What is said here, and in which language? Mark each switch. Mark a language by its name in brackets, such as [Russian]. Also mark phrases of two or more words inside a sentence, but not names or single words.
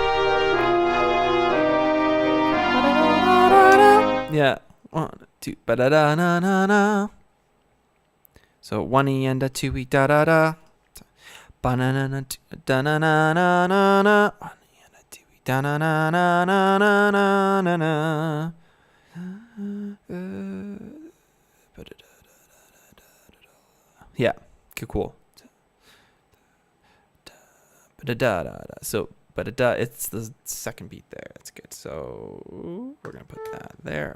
[English] Yeah. 1, 2, ba-da-da-na-na-na. So 1E and a 2E da-da-da. Ba-na-na-na, da-na-na-na-na-na. 1E and a 2E da-na-na-na-na-na-na-na. Yeah. Okay, cool. So, it's the second beat there. That's good. So we're gonna put that there.